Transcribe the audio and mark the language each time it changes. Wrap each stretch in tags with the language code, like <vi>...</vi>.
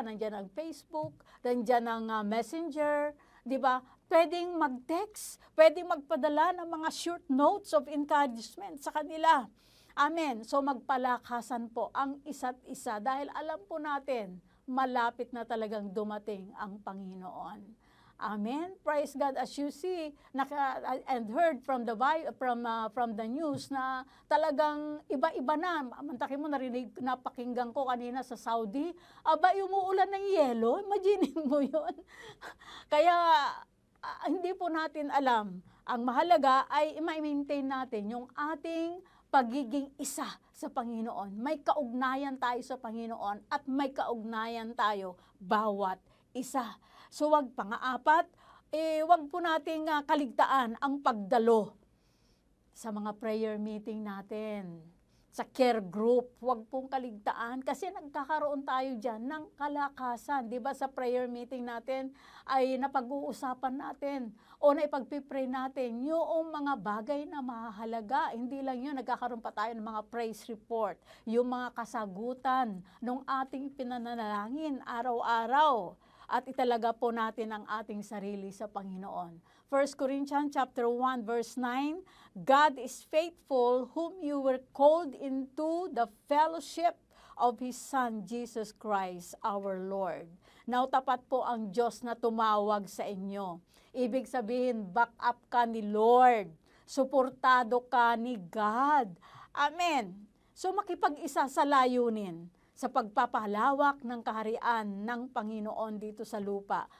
<tl>Nandiyan ang Facebook, nandiyan ang Messenger, di ba? Pwedeng mag-text, pwedeng magpadala ng mga</tl> <en>short notes of encouragement</en> <tl>sa kanila. Amen. So magpalakasan po ang isa't isa dahil alam po natin malapit na talagang dumating ang Panginoon. Amen. Praise God.</tl> <en>As you see and heard from the news</en> <tl>na talagang iba-iba na. Mantakin mo, napakinggan ko kanina sa Saudi, umuulan ng yelo. Imagine mo yun. Kaya hindi po natin alam. Ang mahalaga ay i-maintain natin yung ating pagiging isa sa Panginoon. May kaugnayan tayo sa Panginoon at may kaugnayan tayo bawat isa. So wag pang-apat, wag po nating kaligtaan ang pagdalo sa mga prayer meeting natin, sa care group. Wag pong kaligtaan kasi nagkakaroon tayo dyan ng kalakasan. Diba sa prayer meeting natin ay napag-uusapan natin o naipagpipray natin yung mga bagay na mahalaga. Hindi lang yun, nagkakaroon pa tayo ng mga praise report, yung mga kasagutan ng ating pinanalangin araw-araw. At italaga po natin ang ating sarili sa Panginoon.</tl> <en>1 Corinthians chapter 1 verse 9, God is faithful whom you were called into the fellowship of His Son, Jesus Christ, our Lord.</en> <tl>Now, tapat po ang Diyos na tumawag sa inyo. Ibig sabihin,</tl> <en>back up</en> <tl>ka ni Lord. Suportado ka ni God. Amen. So, makipag-isa sa layunin sa pagpapalawak ng kaharian ng Panginoon dito sa lupa.</tl>